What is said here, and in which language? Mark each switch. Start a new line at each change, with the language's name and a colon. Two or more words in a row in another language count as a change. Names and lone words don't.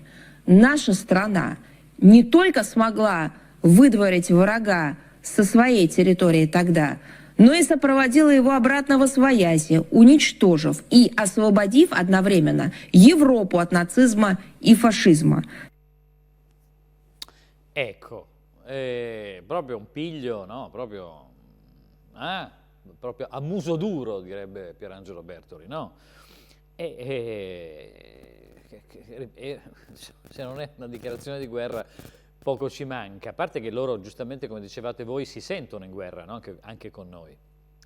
Russian: Наша страна не только смогла выдворить врага со своей территории тогда, но и сопроводила его обратно восвояси, уничтожив и освободив одновременно Европу от нацизма и фашизма.
Italian: Ecco, proprio un piglio, no? Proprio a muso duro, direbbe Pierangelo Bertoli, no? Se non è una dichiarazione di guerra, poco ci manca, a parte che loro, giustamente come dicevate voi, si sentono in guerra, no?